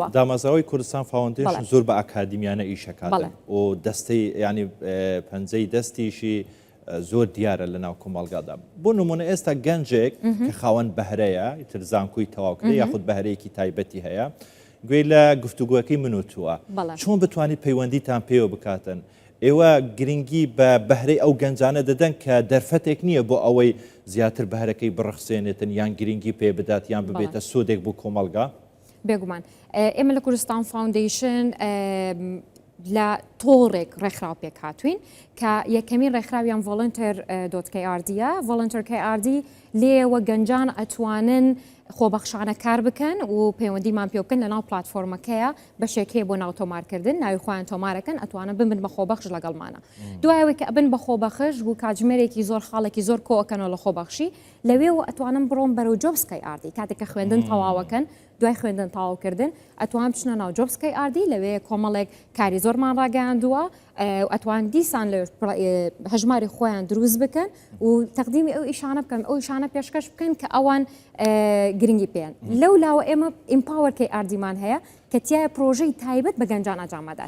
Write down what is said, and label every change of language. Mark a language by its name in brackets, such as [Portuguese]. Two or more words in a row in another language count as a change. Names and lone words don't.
[Central Kurdish] دامەزەوەی کوردستان فاوندیشن زۆر بە ئاکادمیانە ئیشەکاتن و دەستەی ینی پەنجەی دەستیشی زۆر دیارە لە ناو کۆمەڵگادا بۆ نمونە ئێستا گەنجێک کە خاوەن بەهرەیە ئیتر زانکۆی تەواوکرێ یاخود بەهرەیەکی تایبەتی هەیە گوێی لە گفتوگوەکەی منوتووە چۆن بتوانیت پەیوەندیتان پێوە بکاتن ئێوە گرنگی بە بەهرەی ئەو گەنجانە دەدەن کە دەرفەتێک نییە بۆ ئەوەی زیاتر بەهرەکەی بڕخسێنێتن یان گرنگی پێ بدات یان ببێتە سودێک بۆ کۆمەڵگا بێگومان ئێمە لە کوردستان فاوندیشن لە تۆڕێک ڕێکخراو پێک هاتوین کە یەکەمین ڕێکخراویان volunteer.krd-ە volunteer.krd لێوە گەنجان ئەتوانن خۆبەخشانە کار بکەن و پەیوەندیمان پێ بکەن لە ناو پلاتفۆرمەکەیە بەشێکەیە بۆ ناو تۆمارکردن ناوی خۆیان تۆمارەکەن ئەتوانن ببن بە خۆبەخش لەگەڵمانە دوایەوەی کە ئەبن بە خۆبەخش و کاتژمێرێکی زۆر خاڵێکی زۆر کۆەکەنەوە لە خۆبەخشی لەوێەوە ئەتوانن بڕۆن بەرەو جۆبسکای ئاردی کاتێک کە خوێندن تەواوەکەن دوای خوێندن تاواوکردن ئەتوان بچنە ناو جۆبسکای ئاردی لەوێ کۆمەڵێک کاری زۆرمان ڕاگەیاندووە ئەتوان دیسان لە هەژماری خۆیان دروست بکەن و تەقدیمی ئەو ئیشانە بکەن ئەو ئیشانە پێشکەش بکەن کە ئەوان گرنگی پێیان لەو لاوە ئێمە ئیمپاوەرکەی ئاردیمان هەیە کە تایە پرۆژەی تایبەت بە گەنجان ئەنجامەدات